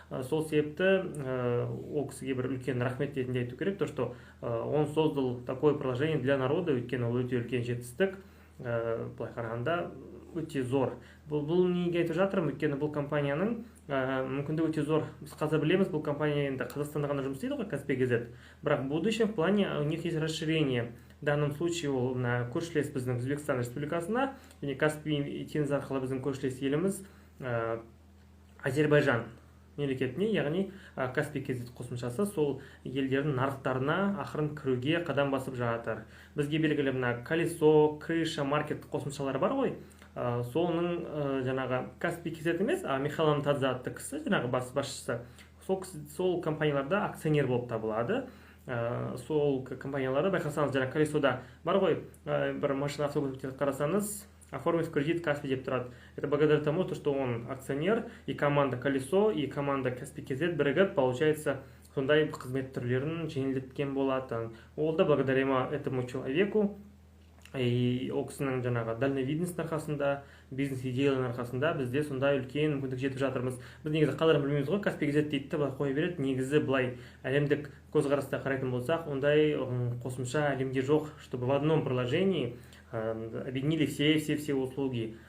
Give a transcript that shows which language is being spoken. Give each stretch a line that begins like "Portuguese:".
Kazakh: Сол себепті ол кісіге бір үлкен рахмет ретінде айту керек,
Russian: то что он создал такое приложение для народа,
Kazakh: өйткені ол өте үлкен жетістік, былай қарағанда өте зор. Бұл неге айтып жатырмын, өйткені бұл компанияның мүмкіндігі өте зор. Біз қазір білеміз, бұл компания енді Қазақстанда ғана жұмыс істейді ғой, Каспий KZ.
Russian: Бірақ в будущем в плане у них есть расширение. В данном случае
Kazakh: ол көршілес біздің Өзбекстан Республикасына, және Каспий теңізі арқылы біздің көршілес еліміз Азербайжан мемлекетіне, яғни Каспий KZ қосымшасы сол елдердің нарықтарына ақырын кіруге қадам басып жатыр. Бізге белгілі мына Колесо, Крыша, маркет қосымшалары бар ғой. Соның жаңағы Каспий KZ емес, Михаил Ламтадзе атты кісі, жаңағы басшысы, сол компанияларда акционер болып табылады. Сол компанияларды байқасаңыз, жаңағы Колесода бар ғой, бір машина автокөліктерді қарасаңыз,
Russian: оформить кредит
Kazakh: Каспий деп тұрады.
Russian: Это благодаря тому, что он акционер, и команда Колесо, и команда Каспий KZ бірігіп, получается,
Kazakh: сондай қызмет түрлерін жеңілдеткен болатын. Ол да
Russian: благодаря этому человеку,
Kazakh: и ол кісінің жаңағы дальновидностьтің арқасында, бизнес идеялардың арқасында бізде сондай үлкен мүмкіндік жетіп жатырмыз. Біз негізі қадірін білмейміз ғой, Каспий KZ дейді де былай қоя береді. Негізі былай әлемдік көзқараста қарайтын болсақ, ондай қосымша әлемде жоқ,
Russian: чтобы в одном приложении объединили все услуги.